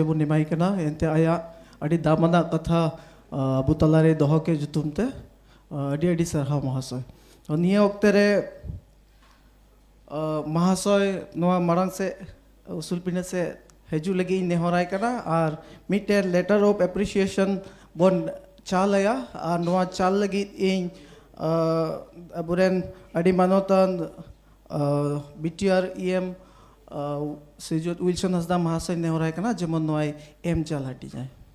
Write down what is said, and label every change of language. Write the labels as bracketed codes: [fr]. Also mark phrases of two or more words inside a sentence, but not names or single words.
[sat] बो निमाई कना एनते आया अडी दामना कथा अबु तलारे दोहो के जुतुमते अडी अडी सरहाव महाशय निया वक्ते रे महाशय नवा मारांग से उसूल पिने से हेजू लगी नेहराय कना और मिटे [en] letter of appreciation [sat] बोन चालया और नवा चाल लगी इन अबुरेन अडी मानोतन बीटीआर ईएम श्रीजुत विल्सन हंसदा महाशय नेहराय कना जेमन नोय एम चाल हटी जाए